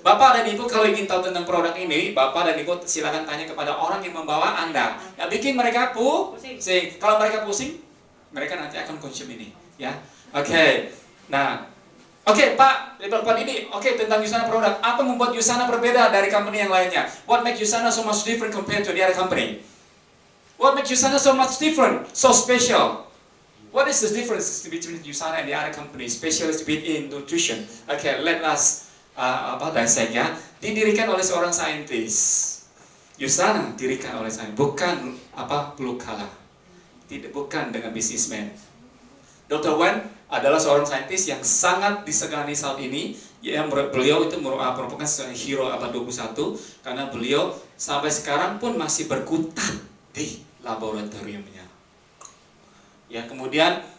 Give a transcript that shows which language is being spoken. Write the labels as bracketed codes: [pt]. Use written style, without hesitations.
[id] Bapak dan Ibu kalau ingin tahu tentang produk ini, Bapak dan Ibu silakan tanya kepada orang yang membawa Anda. Ya, bikin mereka pusing. Kalau mereka pusing, mereka nanti akan konsum ini, ya. Oke. Nah, Oke, Pak ini tentang USANA produk. Apa membuat USANA berbeda dari company yang lainnya? [en] What makes USANA so much different compared to the other company? What makes USANA so much different, so special? What is the difference between USANA and the other company, specialist in nutrition? Okay, let us dissect ya. [id] Didirikan oleh seorang saintis. USANA didirikan oleh saintis, bukan [en] blue collar. [id] Bukan dengan businessman. Dr. Wen adalah seorang saintis yang sangat disegani saat ini. Beliau itu merupakan hero abad 21 karena beliau sampai sekarang pun masih berkutat di laboratoriumnya. Ya, kemudian